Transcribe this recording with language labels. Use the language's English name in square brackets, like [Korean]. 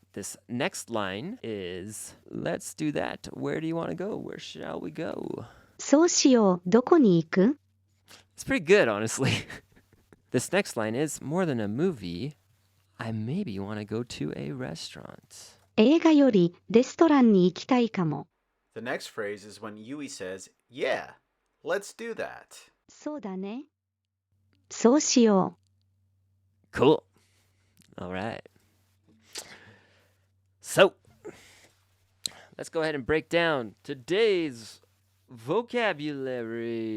[English] This next line is, let's do that. Where do you want to go? Where shall we go? [Japanese] そうしよう。どこに行く？ [English] It's pretty good, honestly. This next line is, more than a movie, I maybe want to go to a restaurant. [Japanese] 映画よりレストランに行きたいかも。 [English] The next phrase is when Yui says, "Yeah, let's do that." [Japanese] そうだね。そうしよ [English] Cool. All right. So, let's go ahead and break down today's vocabulary.